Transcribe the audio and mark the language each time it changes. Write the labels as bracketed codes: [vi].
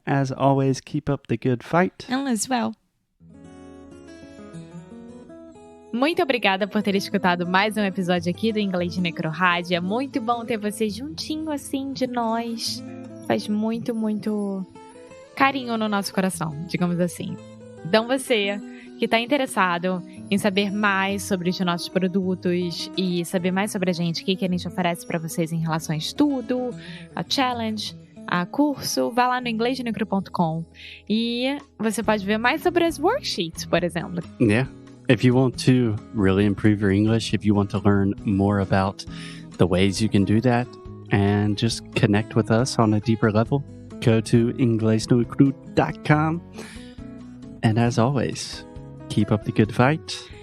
[en] As always, keep up the good fight. And as well. [pt] Muito obrigada por ter escutado mais um episódio aqui do Inglês de Necrorádio. É muito bom ter você juntinho assim de nós. Faz muito, muito carinho no nosso coração, digamos assim. Então você que está interessado em saber mais sobre os nossos produtos e saber mais sobre a gente, o que a gente oferece para vocês em relação a estudo, a challenge, a curso, vá lá no inglesdenecro.com e você pode ver mais sobre as worksheets, por exemplo. [en] Yeah. If you want to really improve your English, if you want to learn more about the ways you can do that and just connect with us on a deeper level, go to inglesdenecro.com. And as always, keep up the good fight.